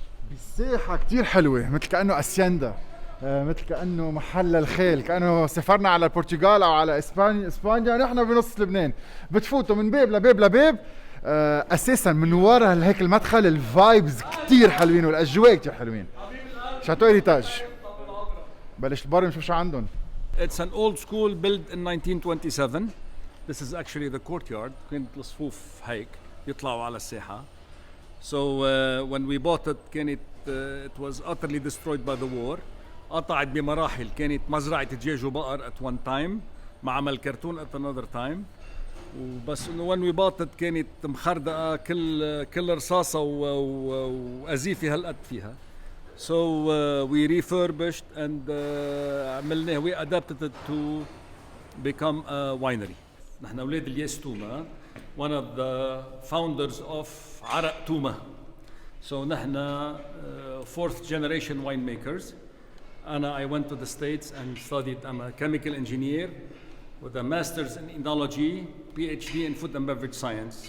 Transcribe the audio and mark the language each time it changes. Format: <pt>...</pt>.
<ar>بالساحة كتير حلوة مثل كأنه أسيندا، مثل كأنه محل الخيل، كأنه سافرنا على البرتغال أو على إسبانيا نحن بنص لبنان. بتفوتوا من باب لباب لباب. أساسا من ورا هيك المدخل الفايبز كتير حلوين والأجواء كتير حلوين. شاتو هيريتاج. بلش البار نشوف شو عندهم.</ar> <en>It's an old school built in 1927. This is actually the courtyard.</en> <ar>كانت الصفوف هيك يطلعوا على الساحة.</ar> <en>So when we bought it it was utterly destroyed by the war.</en> <ar>قطعت بمراحل. كانت مزرعة دجاج وبقر</ar> <en>at one time.</en> <ar>معمل كرتون</ar> <en>at another time.</en> <ar>وبس</ar> <en>when we bought it</en> <ar>كانت مخردقة كل رصاصة وأزيفة هالقد فيها.</ar> <en>So we refurbished and we adapted it to become a winery.</en> <ar>نحن أولاد الياس توما,</ar> <en>one of the founders of</en> <ar>عرق توما.</ar> <en>So</en> <ar>نحن</ar> <en>fourth generation winemakers. I went to the States and studied. I'm a chemical engineer with a master's in enology, PhD in food and beverage science.</en>